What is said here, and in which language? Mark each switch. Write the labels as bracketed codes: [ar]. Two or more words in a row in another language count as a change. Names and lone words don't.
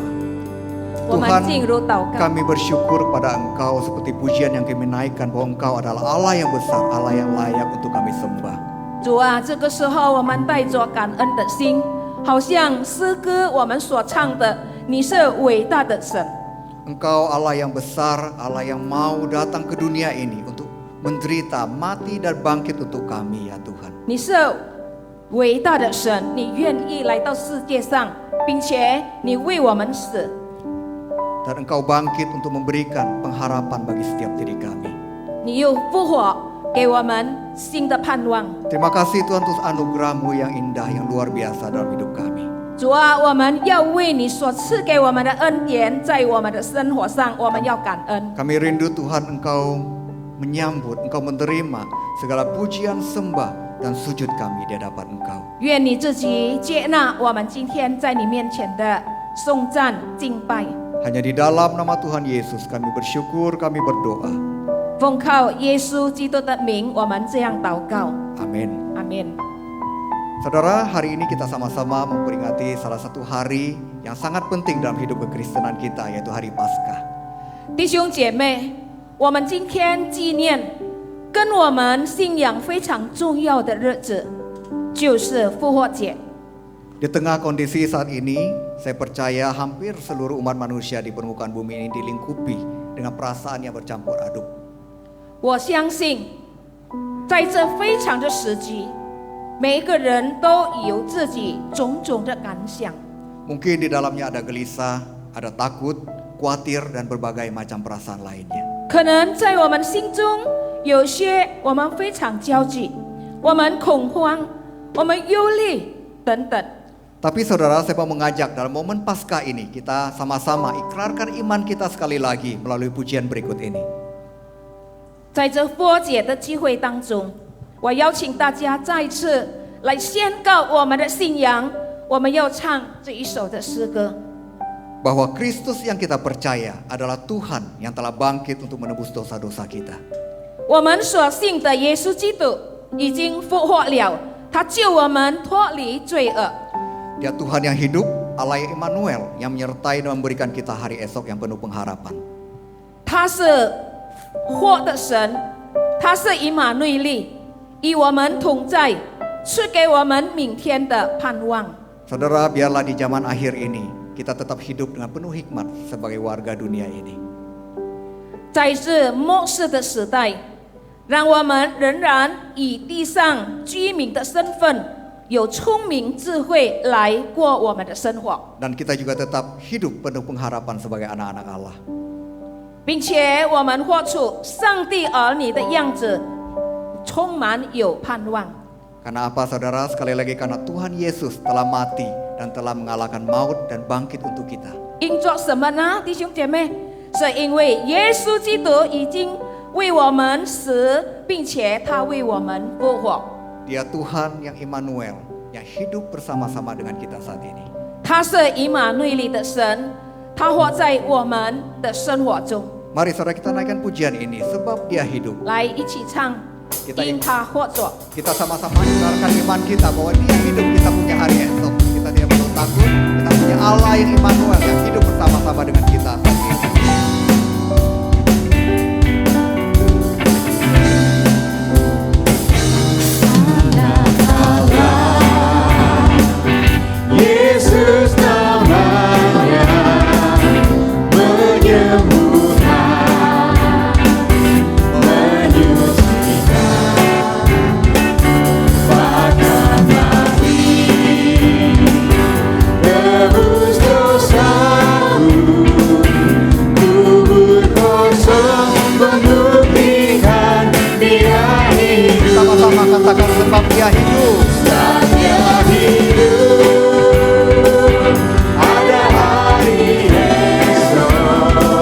[zh] 我们进入祷告。 [id] Kami bersyukur pada Engkau seperti pujian yang kami naikkan bahwa Engkau adalah Allah yang besar, Allah yang layak untuk kami sembah. [zh] 主啊，这个时候我们带着感恩的心，好像诗歌我们所唱的，你是伟大的神。 [id] Engkau Allah yang besar, Allah yang mau datang ke dunia ini untuk menderita, mati dan bangkit untuk kami ya Tuhan. [zh] 你是伟大的神，你愿意来到世界上，并且你为我们死， [id] Dan Engkau bangkit untuk memberikan pengharapan bagi setiap diri kami. [zh] 你又复活，给我们新的盼望。 [id] Terima kasih Tuhan untuk anugerah-Mu yang indah, yang luar biasa dalam hidup kami. [zh] 主啊，我们要为你所赐给我们的恩典，在我们的生活上，我们要感恩。 [id] Kami rindu Tuhan Engkau menyambut, Engkau menerima segala pujian, sembah dan sujud kami di hadapan Engkau. [zh] 愿你自己接纳我们今天在你面前的颂赞敬拜。 [id] Hanya di dalam nama Tuhan Yesus kami bersyukur, kami berdoa. [zh] 奉靠耶稣基督的名，我们这样祷告。 [id] Amin. [zh] 阿门。 [id] Saudara, hari ini kita sama-sama memperingati salah satu hari yang sangat penting dalam hidup kekristenan kita, yaitu hari Paskah. [zh] 弟兄姐妹，我们今天纪念跟我们信仰非常重要的日子，就是复活节。 [id] Di tengah kondisi saat ini, saya percaya hampir seluruh umat manusia di permukaan bumi ini dilingkupi dengan perasaan yang bercampur aduk. [zh] 我相信，在这非常的时期，每一个人都有自己种种的感想。 [id] Mungkin di dalamnya ada gelisah, ada takut, khawatir, dan berbagai macam perasaan lainnya. [zh] 可能在我们心中，有些我们非常焦急，我们恐慌，我们忧虑等等。 [id] Tapi saudara, saya mau mengajak dalam momen Paskah ini, kita sama-sama ikrarkan iman kita sekali lagi melalui pujian berikut ini. [zh] 在这复活节的机会当中，我邀请大家再次来宣告我们的信仰。我们要唱这一首的诗歌。 [id] Bahwa Kristus yang kita percaya adalah Tuhan yang telah bangkit untuk menebus dosa-dosa kita. [zh] 我们所信的耶稣基督已经复活了，他救我们脱离罪恶。 [id] Dia Tuhan yang hidup, Allah yang Immanuel, yang menyertai dan memberikan kita hari esok yang penuh pengharapan. [zh] 他是活的神，他是以马内利，与我们同在，赐给我们明天的盼望。 [id] Saudara, biarlah di zaman akhir ini kita tetap hidup dengan penuh hikmat sebagai warga dunia ini. [zh] 在这末世的时代，让我们仍然以地上居民的身份，有聪明智慧来过我们的生活， [id] Dan kita juga tetap hidup penuh pengharapan sebagai anak-anak Allah. [zh] 并且我们活出上帝儿女的样子，充满有盼望。 [id] Karena apa saudara? Sekali lagi karena Tuhan Yesus telah mati dan telah mengalahkan maut dan bangkit untuk kita. [zh] 因做什么呢，弟兄姐妹？是因为耶稣基督已经为我们死，并且他为我们复活。 [id] Dia Tuhan yang Immanuel, yang hidup bersama-sama dengan kita saat ini. [zh] 他是以马内利的神，他活在我们的生活中。 [id] Mari saudara kita naikkan pujian ini sebab Dia hidup. [zh] 来一起唱， [id] Kita [zh] 因他活着。 [id] Kita sama-sama mendengarkan iman kita bahwa Dia hidup, kita punya hari esok. Kita tidak perlu takut, kita punya Allah yang Immanuel yang hidup bersama-sama dengan kita saat ini. Yesus namanya menyembuhkan, menyucikan, bahkan mati tebus dosaku, kubur kosong membuktikan Dia hidup. Sama-sama katakan sebab Dia hidup. Sebab Dia hidup. Ada hari esok.